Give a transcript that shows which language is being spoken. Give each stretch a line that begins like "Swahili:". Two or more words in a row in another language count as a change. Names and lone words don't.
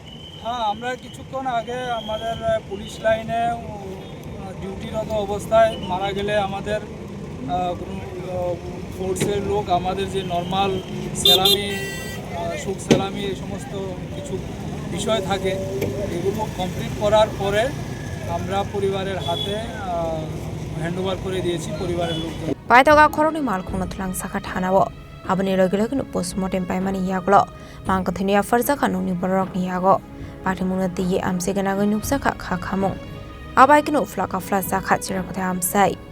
Bangla: হ্যাঁ, আমরা কিছুক্ষণ আগে আমাদের পুলিশ লাইনে ডিউটিরত অবস্থায় মারা গেলে আমাদের ফোর্সের লোক আমাদের যে নর্মাল সেলামি, সুখ সেলামি, এই সমস্ত কিছু বিষয় থাকে, এগুলো কমপ্লিট করার পরে আমরা পরিবারের হাতে হ্যান্ডওভার করে দিয়েছি পরিবারের লোকজন।
Kok Borok: পাইতগা খরনি মালখুং থলাং সাখা থানাও abani logilogin postmortem paimani yaglo mangkathinia farjaka nungni borok ni yago pathimuna tiye amsegana goi nuksakha kha khamung abai kinu flaka flasa kha chira kotha amsai